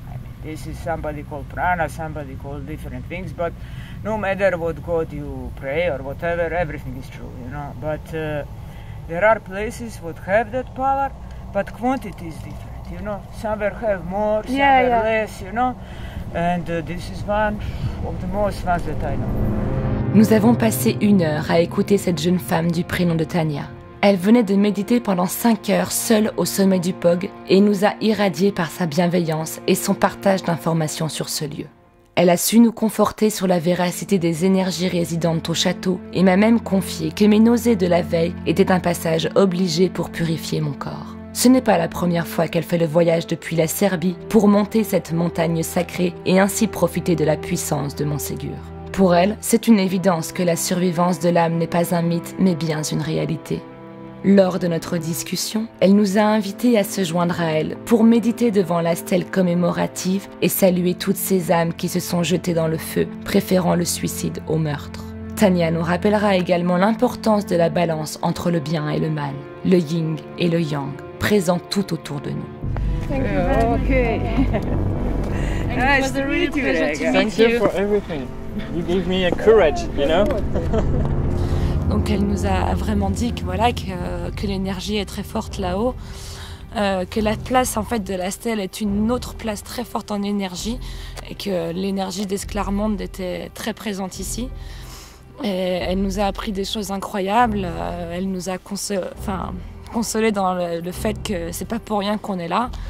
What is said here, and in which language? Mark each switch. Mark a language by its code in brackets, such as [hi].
[en] I mean, this is somebody called prana, somebody called different things, but no matter what God you pray or whatever, everything is true, you know. But there are places that have that power, but quantity is different, you know. Somewhere have more, somewhere less, you know. And this is one of the most ones that I know. [fr] Nous avons passé 1 heure à écouter cette jeune femme du prénom de Tania. Elle venait de méditer pendant 5 heures seule au sommet du POG et nous a irradiés par sa bienveillance et son partage d'informations sur ce lieu. Elle a su nous conforter sur la véracité des énergies résidentes au château et m'a même confié que mes nausées de la veille étaient un passage obligé pour purifier mon corps. Ce n'est pas la première fois qu'elle fait le voyage depuis la Serbie pour monter cette montagne sacrée et ainsi profiter de la puissance de Montségur. Pour elle, c'est une évidence que la survivance de l'âme n'est pas un mythe mais bien une réalité. Lors de notre discussion, elle nous a invités à se joindre à elle pour méditer devant la stèle commémorative et saluer toutes ces âmes qui se sont jetées dans le feu, préférant le suicide au meurtre. Tania nous rappellera également l'importance de la balance entre le bien et le mal, le yin et le yang, présents tout autour de nous. [en] Okay. Nice to meet you, Rega. Thank you for everything. You gave me a courage, you know. [fr] Donc elle nous a vraiment dit que voilà que l'énergie est très forte là-haut, que la place en fait de la stèle est une autre place très forte en énergie et que l'énergie d'Esclarmonde était très présente ici. Et elle nous a appris des choses incroyables. Elle nous a consolé dans le fait que c'est pas pour rien qu'on est là.